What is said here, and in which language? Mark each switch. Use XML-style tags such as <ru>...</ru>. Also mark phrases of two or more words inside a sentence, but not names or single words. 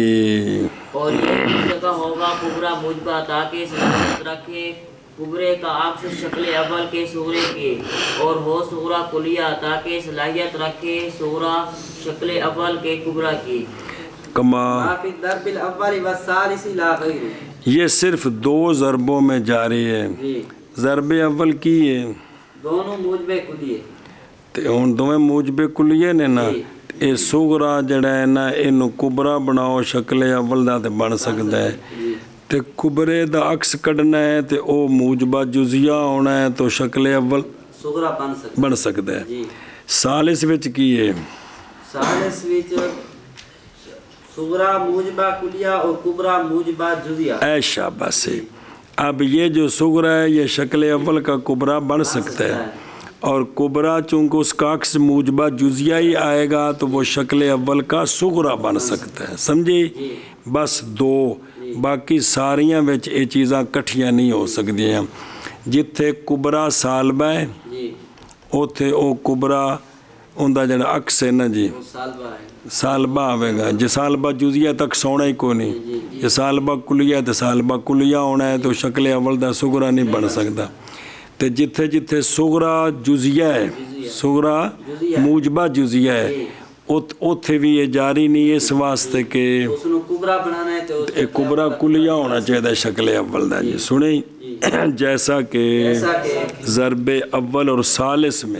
<ur>اور یہ جس جگہ ہوگا کبرا موجبہ تاکہ صلاحیت رکھے کبرے کا عکس شکل اول کے صغرے کے، اور ہو صغرا کلیہ تاکہ صلاحیت رکھے صغرا شکل اول کے کبرا کی۔</ur> <ar>کما فی الضرب الاول والثالث لا غیر۔</ar> <ur>یہ صرف 2 ضربوں میں جاری ہے، جی ضرب اول کی ہے دونوں موجبے کلیے،</ur> <pa>تے ہن دوویں موجب کلیے نے نا، اے صغرا جڑا ہے نا اینو کبرا بناؤ شکل اول دا تے بن سکدا ہے، تے کبرے دا عکس کڈنا ہے تے او موجبہ جزیہ ہونا ہے تو شکل اول صغرا بن سکدا ہے۔ جی ثالث وچ کی ہے؟ ثالث وچ صغرا موجبہ کلیہ اور کبرا موجبہ جزیہ۔</pa> <ur>اے شاباش سے، اب یہ جو صغرا ہے یہ شکل اول کا کبرا بن سکتا ہے، اور کبرا چونکہ اس کا عکس موجبہ جزیہ ہی آئے گا تو وہ شکل اول کا صغرا بن سکتا ہے، سمجھے؟</ur> <pa>بس 2، باقی ساریاں وچ یہ چیزاں کٹھیاں نہیں ہو سکتی ہیں۔ جتھے کبرا سالبہ ہے جی اوتھے او کبرا اوندا جڑا عکس ہے نا جی</pa> <ur>وہ سالبہ ہے،</ur> <pa>سالبہ آئے گا، جے سالبہ جزیہ تک سونا ہی کو نہیں، جے سالبہ کلیہ تے سالبہ کلیہ ہونا ہے تو شکل اول دا صغرا نہیں بن سکتا، تے جتھے جتھے صغرا جزیہ ہے، صغرا موجبہ جزیہ ہے، اوتھے بھی یہ جاری نہیں اس واسطے کہ اس نو کبرا بنانا ہے تو ایک کبرا کلیہ ہونا چاہیے شکل اول دا جی۔</pa> <ur>سنیں جیسا کہ ضرب اول اور ثالث میں</ur>